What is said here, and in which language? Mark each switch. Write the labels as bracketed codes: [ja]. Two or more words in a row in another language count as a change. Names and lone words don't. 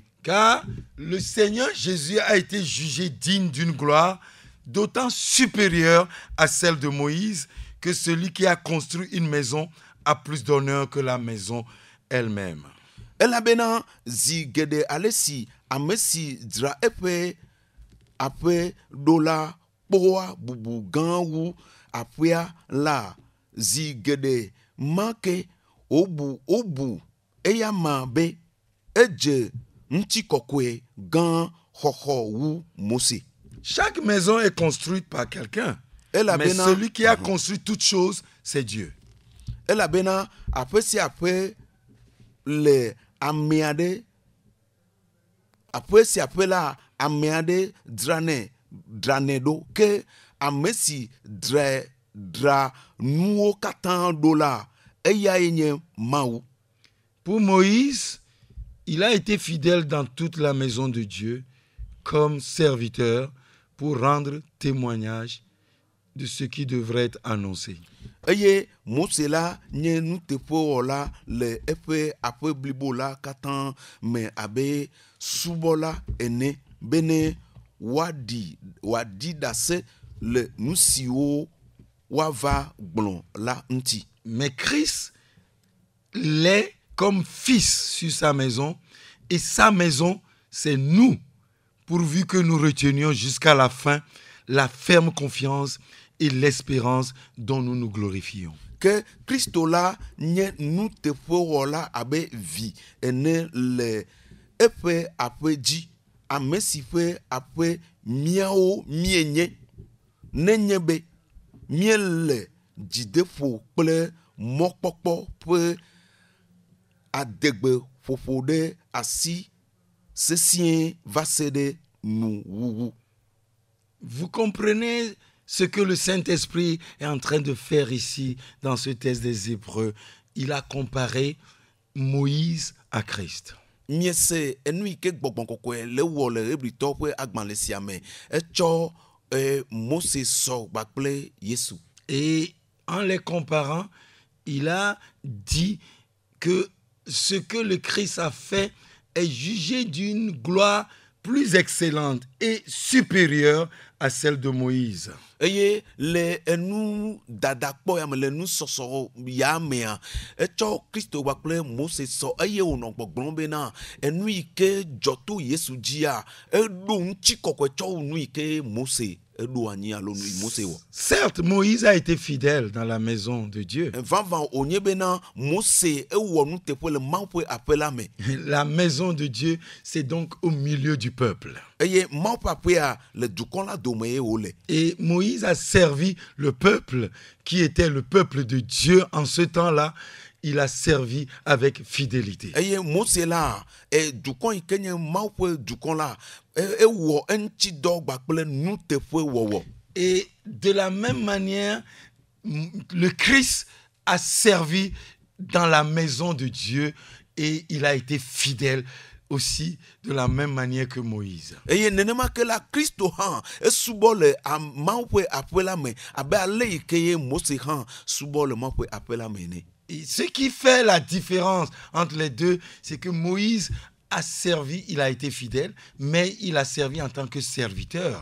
[fr] Car le Seigneur Jésus a été jugé digne d'une gloire d'autant supérieure à celle de Moïse que celui qui a construit une maison a plus d'honneur que la maison elle-même. [ee] Elabena zi geɖe ale si ame si dzra eƒe aƒe ɖo la kpɔa bubu gã wu aƒea la, zi geɖe ma ke wobu eya ma be edze ŋutikɔkɔe gã xɔxɔ wu Mose. [fr] Chaque maison est construite par quelqu'un. Mais [ee] Elabena [fr] celui qui a construit toutes choses, c'est Dieu. [ee] elabena aƒe sia aƒe le ame aɖe aƒe sia aƒe la ame aɖe dranɛ ɖo ke ame si dra nuwo katã ɖo la eyae nye Mawu. [fr] Pour Moïse, il a été fidèle dans toute la maison de Dieu comme serviteur pour rendre témoignage de ce qui devrait être annoncé. [ee] Eye Mose la nye nuteƒewɔla le eƒe aƒe blibo la katã me abe subɔla ene bene wòaɖi ɖase le nu siwo woava gblɔ la ŋuti. [fr] Mais Christ l'est comme fils sur sa maison, et sa maison, c'est nous, pourvu que nous retenions jusqu'à la fin la ferme confiance et l'espérance dont nous nous glorifions. [ee] Ke Kristo la nye nuteƒewɔla abe vi ene le eƒe aƒe dzi, ame si ƒe aƒe míawo mienye, nenye be míele dzideƒo kple mɔkpɔkpɔ ƒe adegbe ƒoƒo ɖe asi sesĩe va se ɖe nuwuwu. [fr] Vous comprenez ce que le Saint-Esprit est en train de faire ici dans ce texte des Hébreux. Il a comparé Moïse à Christ. [ee] Miese enu yi ke gbɔgbɔ kɔkɔe le wɔ le Hebritɔwo ƒe agbalẽ sia me etsɔ Mose sɔ kpakple Yesu. [fr] Et en les comparant, il a dit que ce que le Christ a fait est jugé d'une gloire plus excellente et supérieure à celle de Moïse. [ee] Eye le enu dadakpɔ ya me le nu sɔsɔ ya mea etsɔ Kristo kpakple Mose sɔ eye wònɔ gbɔgblɔm bena enu yi ke dzɔ to Yesu dzia eɖo ŋutikɔkɔe tsɔ wu nu yi ke Mose eɖo anyi alo nu yi Mose wɔ. [fr] Certes, Moïse a été fidèle dans la maison de Dieu. [ee] Vavã wònye bena Mose ewɔ nuteƒe le Mawu ƒe aƒe la me. [fr] La maison de Dieu, c'est donc au milieu du peuple. [ee] Eye Mawu ƒe aƒea le dukɔ la dome ye wòle. [fr] Et Moïse a servi le peuple qui était le peuple de Dieu en ce temps-là. il a servi avec fidélité. [ee] eye Mose la dukɔn yi ke nye Mawu ƒe dukɔn la ewɔ eŋuti dɔ gbakple nuteƒe wɔwɔ. [fr] Et de la même manière, le Christ a servi dans la maison de Dieu et il a été fidèle aussi de la même manière que Moïse. [ee] Eye nenema ke la Kristo hã esubɔ le Mawu ƒe aƒe la me abe ale yi ke ye Mose hã subɔ le Mawu ƒe aƒe la me ene. [fr] Et ce qui fait la différence entre les deux, c'est que Moïse a servi, il a été fidèle, mais il a servi en tant que serviteur.